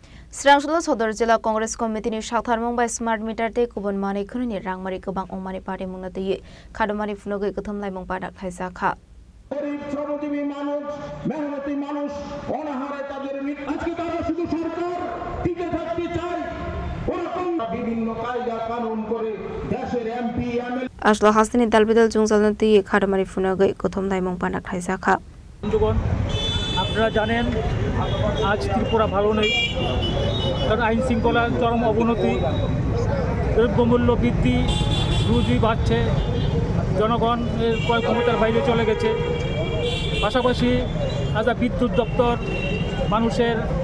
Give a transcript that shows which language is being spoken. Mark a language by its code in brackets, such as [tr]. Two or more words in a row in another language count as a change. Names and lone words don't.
[trp] Srangshula Sodor Jila Congress Committee ni Shaktharmung by Smart Meter te kubon mani khuni rangmari kubang ongmani party mungna te khadamari funoge kutham lai mung padak thaisa kha [bn] গরিব শ্রমজীবী মানুষ মেহনতি মানুষ অনাহারে তাদের আজকে তারা শুধু সরকার টিকে থাকতে চায় ওরকম বিভিন্ন কায়দা কানুন করে দেশের এমপি এমএলএ [trp] Ashla Hasani Dalbidal Jungzalna te khadamari funoge kutham lai mung padak thaisa kha [bn] বন্ধুগণ আপনারা জানেন আজ ত্রিপুরা ভালো নেই কারণ আইন শৃঙ্খলার চরম অবনতি দ্রব্যমূল্য বৃদ্ধি রুজি বাড়ছে জনগণ ক্রয় ক্ষমতার বাইরে চলে গেছে পাশাপাশি আজ বিদ্যুৎ দপ্তর মানুষের